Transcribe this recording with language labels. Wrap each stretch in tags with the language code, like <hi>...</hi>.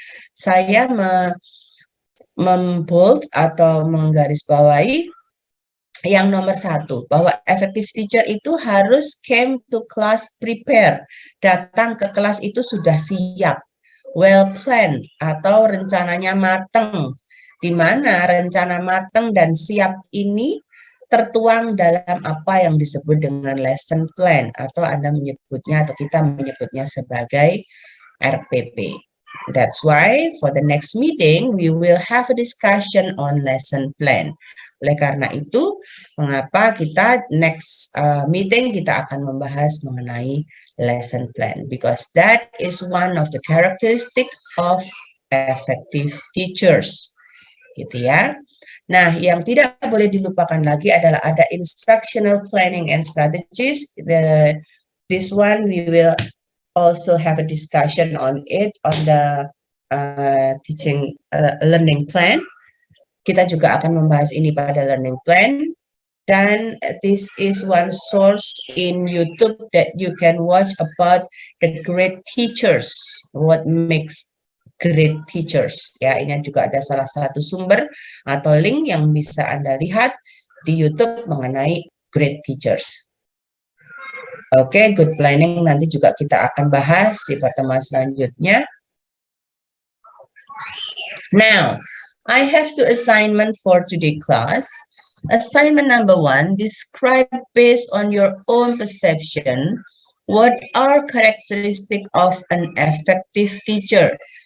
<id>Saya membold atau menggarisbawahi yang nomor 1, bahwa effective teacher itu harus</id> <en>came to class prepare,</en> <id>datang ke kelas itu sudah siap,</id> <en>well planned</en> <id>atau rencananya matang, di mana rencana matang dan siap ini tertuang dalam apa yang disebut dengan lesson plan, atau Anda menyebutnya atau kita menyebutnya sebagai RPP.</id> <en>That's why for the next meeting we will have a discussion on lesson plan.</en> <id>Oleh karena itu, mengapa kita next meeting kita akan membahas mengenai lesson plan,</id> <en>because that is one of the characteristic of effective teachers,</en> <id>gitu ya. Nah, yang tidak boleh dilupakan lagi adalah ada</id> <en>instructional planning and strategies. This one we will also have a discussion on it on the teaching learning plan.</en> <id>Kita juga akan membahas ini pada learning plan. Dan</id> <en>this is one source in YouTube that you can watch about the great teachers, what makes great teachers.</en> <id>Ya, ini juga ada salah satu sumber atau link yang bisa Anda lihat di YouTube mengenai great teachers. Oke, good planning nanti juga kita akan bahas di pertemuan selanjutnya.</id> <en>Now, I have two assignment for today class. Assignment number 1, describe based on your own perception what are characteristic of an effective teacher.</en>